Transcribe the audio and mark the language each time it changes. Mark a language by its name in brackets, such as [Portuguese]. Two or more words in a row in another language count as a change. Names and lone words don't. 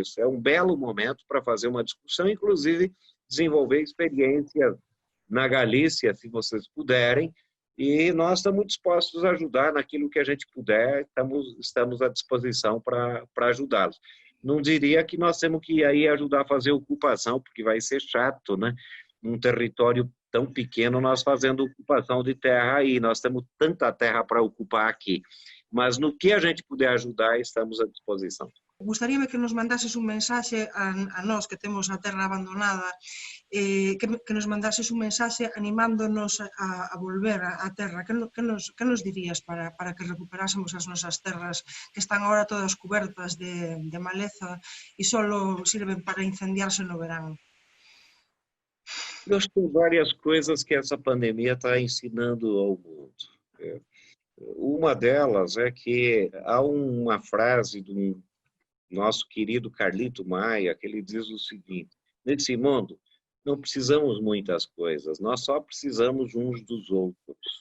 [Portuguese] É um belo momento para fazer uma discussão, inclusive desenvolver experiências na Galícia, se vocês puderem, e nós estamos dispostos a ajudar naquilo que a gente puder, estamos à disposição para ajudá-los. Não diria que nós temos que ir aí ajudar a fazer ocupação, porque vai ser chato, né? num território tão pequeno, nós fazendo ocupação de terra aí. Nós temos tanta terra para ocupar aqui. Mas no que a gente puder ajudar, estamos à disposição. [Galician] Gustaríame que nos mandases un mensaxe a nós que temos a terra abandonada, que nos mandases un mensaxe animándonos a volver á terra. Que nos dirías para que recuperásemos as nosas terras que están agora todas cubertas de maleza e só sirven para incendiarse no verán? [Portuguese] Eu acho que tem várias coisas que essa pandemia está ensinando ao mundo. Uma delas é que há uma frase do nosso querido Carlito Maia, que ele diz o seguinte: nesse mundo não precisamos muitas coisas, nós só precisamos uns dos outros.